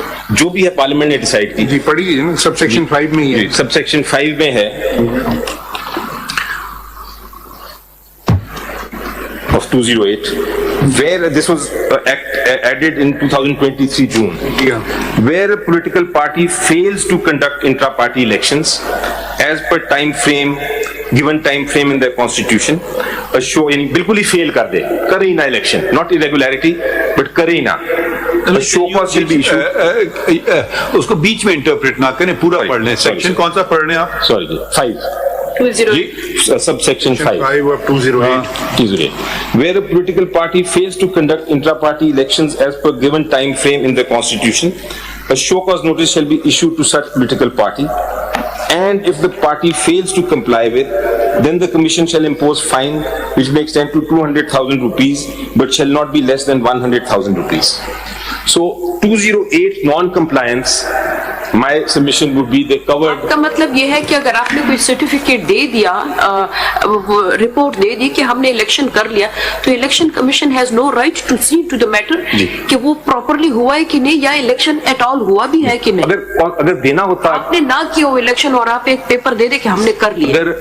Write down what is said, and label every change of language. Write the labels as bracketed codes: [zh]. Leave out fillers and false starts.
[ur] جو بھی ہے پارلیمنٹ نے ڈیسائیڈ کی. جی پڑھی ہے نا, سب سیکشن 5 میں ہی ہے. سب سیکشن 5 میں ہے [en] of 208, where this was added in 2023 June, where a political party fails to conduct intra-party elections as per given time frame in their constitution, a show [ur] بالکل ہی فیل کر دے, کرے ہی نہ الیکشن, [en] not irregularity but [ur] کرے ہی نہ, [en] a show cause will be issued. [ur] اس کو بیچ میں interpret نہ کریں, پورا پڑھ لیں. سیکشن کون سا پڑھ رہے ہیں آپ؟ Sorry 5 sub section 5 [en] of 208. Where a political party fails to conduct intra-party elections as per given time frame in the constitution, a show cause notice shall be issued to such political party, and if the party fails to comply with, then the commission shall impose fine which may extend to 200,000 rupees but shall not be less than 100,000 rupees. So 208 non-compliance, my submission would be they covered. [ur] کا مطلب یہ ہے کہ اگر آپ نے کوئی certificate دے دیا, رپورٹ دے دی کہ ہم نے الیکشن کر لیا, تو election commission [en] has no right to see to the matter [ur] کہ وہ پراپرلی ہوا ہے کہ نہیں, یا الیکشن [en] at all [ur] ہوا بھی ہے کہ نہیں. اگر دینا ہوتا, آپ نے نہ کیا وہ الیکشن اور آپ ایک پیپر دے دے کہ ہم نے کر لیا.